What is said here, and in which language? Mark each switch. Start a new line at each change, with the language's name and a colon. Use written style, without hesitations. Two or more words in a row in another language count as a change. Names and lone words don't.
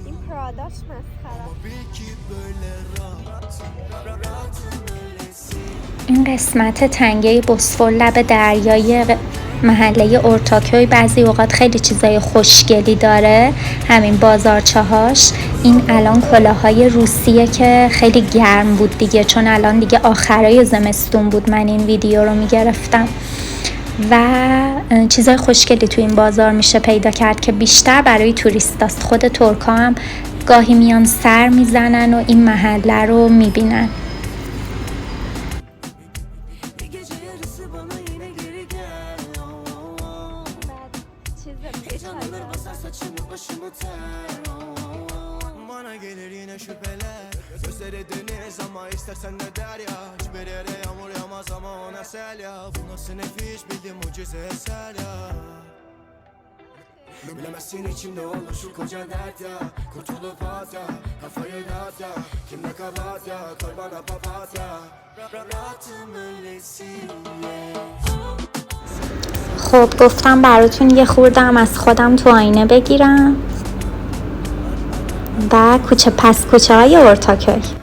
Persian: این پراداش مسخره.
Turkish: ama bil ki böyle rahatım öylesin.
Persian: این قسمت تنگه بوسفور لب دریای محله اورتاکوی بعضی اوقات خیلی چیزای خوشگلی داره، همین بازارچه هاش. این الان کلاهای روسیه که خیلی گرم بود دیگه، چون الان دیگه آخرای زمستون بود من این ویدیو رو میگرفتم و چیزای خوشگلی تو این بازار میشه پیدا کرد که بیشتر برای توریستاست. خود ترکا هم گاهی میان سر میزنن و این محله رو میبینن.
Turkish: Bana gelir yine şüpheler gözleri deniz ama istersen ne der ya hiçbir yere yağmur yağmaz ama ona sel ya bu nasıl nefis bildiğin mucize eser ya bilemezsin içimde olur şu koca dert ya kurtulup at ya kafayı dağıt ya kim ne kabahat ya koy bana papatya rahatım öylesin
Persian: خب گفتم براتون یه خورده هم از خودم تو آینه بگیرم و کوچه های اورتاکوی.